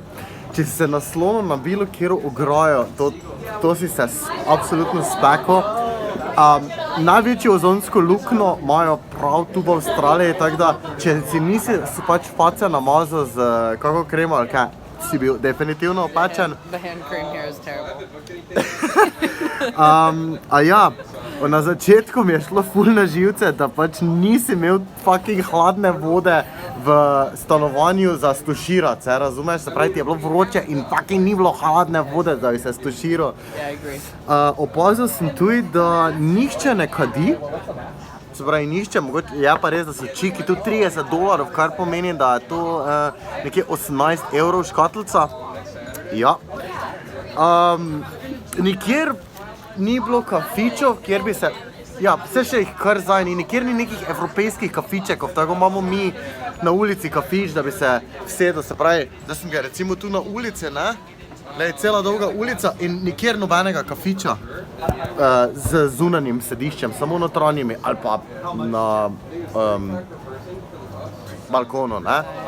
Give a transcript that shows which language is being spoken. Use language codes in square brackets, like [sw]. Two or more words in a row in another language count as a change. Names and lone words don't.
[sl] Če si se naslonil na bilo kjero ograjo, to si se absolutno spekel. Največjo ozonsko luknjo imajo prav tu v Avstraliji, tako da če si nisi pač face namazal z kako kremo ali kaj, si bil definitivno opečen. [en] The hand cream here is terrible. [sl] Na začetku mi je šlo ful na živce, da pač nisi imel fucking hladne vode v stanovanju za stuširati, se razumeš? Se pravi, ti je bilo vroče in fucking ni bilo hladne vode, da bi se stuširal. [en] Yeah, I agree. [sl] Opazil sem tudi, da nihče ne kadi. Se pravi, nihče, mogoče je pa res, da so čiki tu $30, kar pomeni, da je to nekje 18 € škatlica. Ja. Nikjer ni bilo kafičev, kjer bi se, ja, vse še jih kar zdaj ni, nikjer ni nekih evropejskih kafičekov, tako imamo mi na ulici kafič, da bi se vsedel, se pravi, da sem ga recimo tu na ulici, ne, glej, cela dolga ulica in nikjer nobenega kafiča z zunanjim sediščem, samo notranjimi ali pa na balkonu, ne.